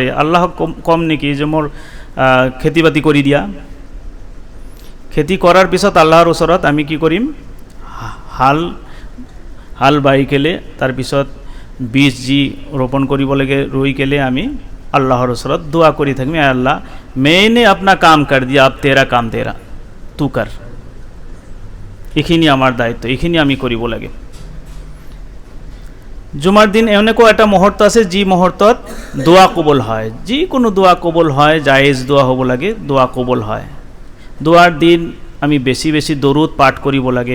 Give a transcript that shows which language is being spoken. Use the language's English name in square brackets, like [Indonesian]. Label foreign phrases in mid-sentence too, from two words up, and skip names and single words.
[Assamese] আল্লাহক কম নেকি যে মোৰ খেতি বাতি কৰি দিয়া? খেতি কৰাৰ পিছত আল্লাহৰ ওচৰত আমি কি কৰিম? হাল বাই কেলে, তাৰপিছত বীজ যি ৰোপণ কৰিব লাগে ৰুই কেলে আমি আল্লাহৰ ওচৰত দোৱা কৰি থাকিম, এ আল্লাহ [Hindi] मैंने अपना काम कर दिया, अब तेरा काम तेरा तू कर। [Assamese] এইখিনি আমাৰ দায়িত্ব, এইখিনি আমি কৰিব লাগে। জুমাৰ দিন এনেকুৱা এটা মুহূৰ্ত আছে যি মুহূৰ্তত দোৱা কবুল হয়, যিকোনো দোৱা কবুল হয়, জায়েজ দোৱা হ'ব লাগে, দোৱা কবুল হয়। দোৱাৰ দিন আমি বেছি বেছি দৰুদ পাঠ কৰিব লাগে।